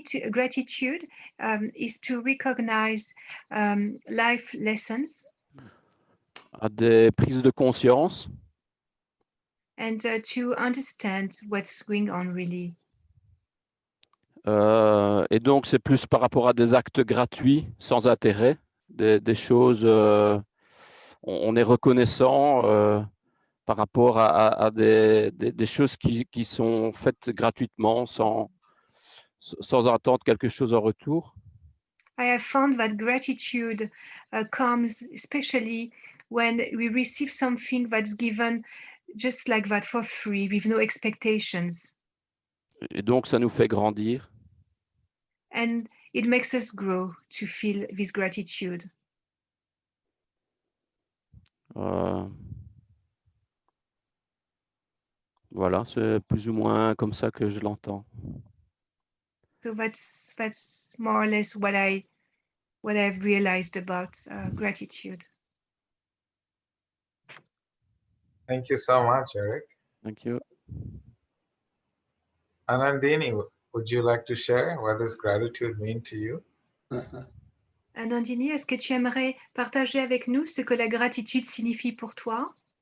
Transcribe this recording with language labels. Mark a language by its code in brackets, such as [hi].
[en] Gratitude is to recognize life lessons. [fr] À des prises de conscience. [en] And to understand what's going on really. [fr] Et donc, c'est plus par rapport à des actes gratuits, sans intérêt, des choses on est reconnaissant par rapport à des choses qui sont faites gratuitement sans attendre quelque chose en retour. [en] I have found that gratitude comes especially when we receive something that's given just like that for free, with no expectations. [fr] Et donc, ça nous fait grandir. [en] And it makes us grow to feel this gratitude. [fr] Voilà, c'est plus ou moins comme ça que je l'entends. [en] So that's more or less what I've realized about gratitude. Thank you so much, Eric. Thank you. Anandini, would you like to share what does gratitude mean to you? [fr] Anandini, est-ce que tu aimerais partager avec nous ce que la gratitude signifie pour toi?